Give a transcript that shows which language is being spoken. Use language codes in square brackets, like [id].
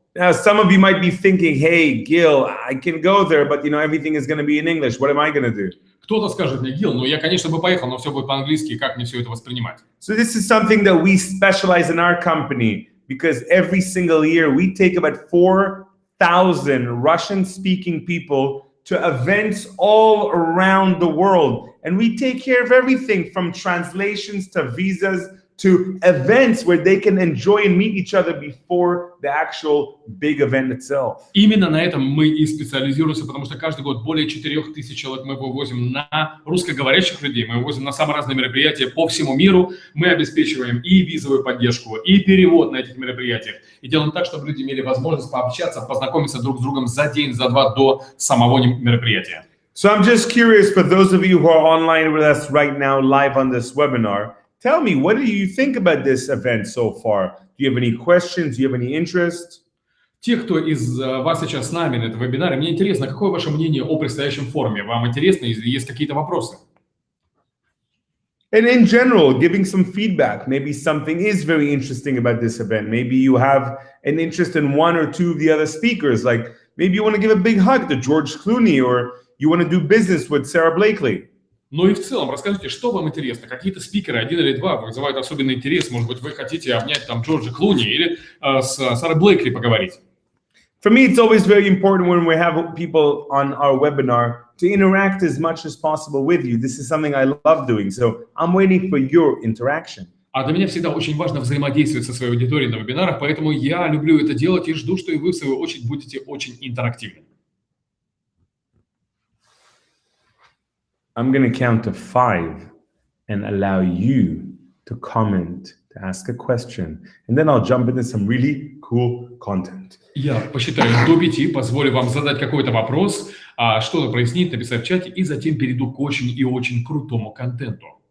[en] Now, some of you might be thinking, hey, Gil, I can go there, but everything is going to be in English. What am I going to do? [ru] Кто-то скажет мне, Гил, ну я, конечно, бы поехал, но все будет по-английски, как мне все это воспринимать? [en] So this is something that we specialize in our company because every single year we take about 4,000 Russian-speaking people to events all around the world. And we take care of everything from translations to visas to events where they can enjoy and meet each other before the actual big event itself. [ru] Именно на этом мы и специализируемся, потому что каждый год более 4000 человек мы вывозим на русскоговорящих людей, мы вывозим на самые разные мероприятия по всему миру, мы обеспечиваем и визовую поддержку, и перевод на этих мероприятиях, и делаем так, чтобы люди имели возможность пообщаться, познакомиться друг с другом за день, за два до самого мероприятия. [en] So I'm just curious, for those of you who are online with us right now, live on this webinar, tell me, what do you think about this event so far? Do you have any questions? Do you have any interest? [ru] Те, кто из вас сейчас с нами на этом вебинаре, мне интересно, какое ваше мнение о предстоящем форуме? Вам интересно, если есть какие-то вопросы? [en] And in general, giving some feedback. Maybe something is very interesting about this event. Maybe you have an interest in one or two of the other speakers. Like maybe you want to give a big hug to George Clooney, or you want to do business with Sarah Blakely. [ru] Ну и в целом, расскажите, что вам интересно? Какие-то спикеры, один или два, вызывают особенный интерес? Может быть, вы хотите обнять там Джорджа Клуни или с Сарой Блейкли поговорить? [en] For me, it's always very important when we have people on our webinar to interact as much as possible with you. This is something I love doing, so I'm waiting for your interaction. [ru] А для меня всегда очень важно взаимодействовать со своей аудиторией на вебинарах, поэтому я люблю это делать и жду, что и вы, в свою очередь, будете очень интерактивны. [en] I'm going to count to 5 and allow you to comment, to ask a question, and then I'll jump into some really cool content. [ru] Я посчитаю до 5, позволю вам задать какой-то вопрос, что-то прояснить, написать в чате, и затем перейду к очень и очень крутому контенту.